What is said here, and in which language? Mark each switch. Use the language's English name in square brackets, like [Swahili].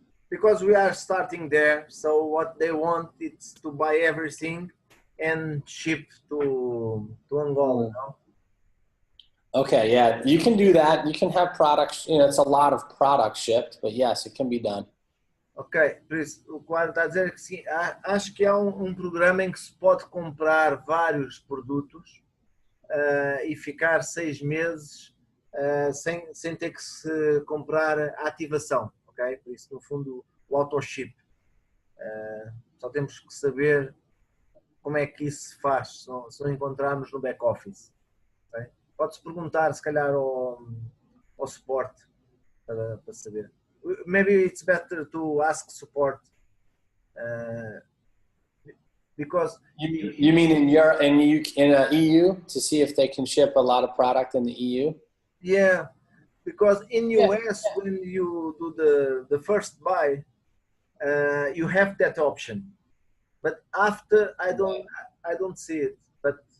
[English] Because we are starting there, so what they want is to buy everything and ship to Angola, you know? Okay, yeah, you can do that. You can have products, it's a lot of product shipped, but yes, it can be done. [Portuguese] Ok, por isso, o quadro está a dizer que sim, acho que há um programa em que se pode comprar vários produtos e ficar 6 meses sem ter que se comprar a ativação. Okay? Por isso, no fundo, o auto-ship. Só temos que saber como é que isso se faz, se não encontrarmos no back-office. Okay? Pode-se perguntar, se calhar, ao suporte para saber. [English] Maybe it's better to ask support because... You mean in EU to see if they can ship a lot of product in the EU? Yeah. Because in US, when you do the first buy, you have that option. But after, I don't see it. But